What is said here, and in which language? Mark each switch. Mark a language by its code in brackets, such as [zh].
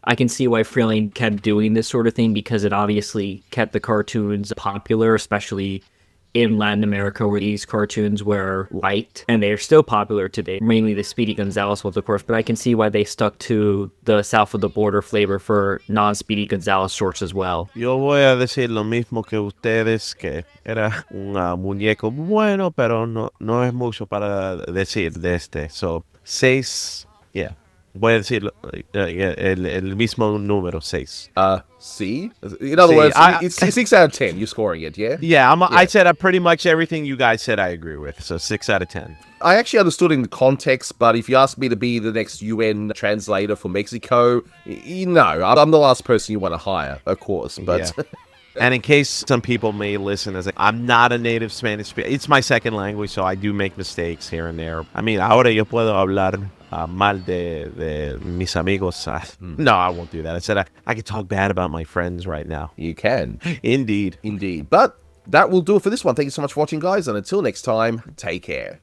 [en] I can see why Freleng kept doing this sort of thing because it obviously kept the cartoons popular, especially in Latin America where these cartoons were liked, and they're still popular today, mainly the Speedy Gonzales ones, of course, but I can see why they stuck to the South of the Border flavor for non-Speedy Gonzales shorts as well. [es] Yo voy a decir lo mismo que ustedes, que era un muñeco bueno, pero no es mucho para decir de este. [en] So, 6, yeah. [es] Voy a decir el mismo número, 6. [en] C? In other C. words, it's 6 out of 10. You're scoring it, yeah? Yeah, I said pretty much everything you guys said I agree with, so 6 out of 10. I actually understood in the context, but if you ask me to be the next UN translator for Mexico, no, I'm the last person you want to hire, of course, but... Yeah. And in case some people may listen as I'm not a native Spanish speaker, it's my second language, so I do make mistakes here and there. I mean, [es] ahora yo puedo hablar mal de mis amigos. [en] No, I won't do that. I said I could talk bad about my friends right now. You can. Indeed. Indeed. But that will do it for this one. Thank you so much for watching, guys, and until next time, take care.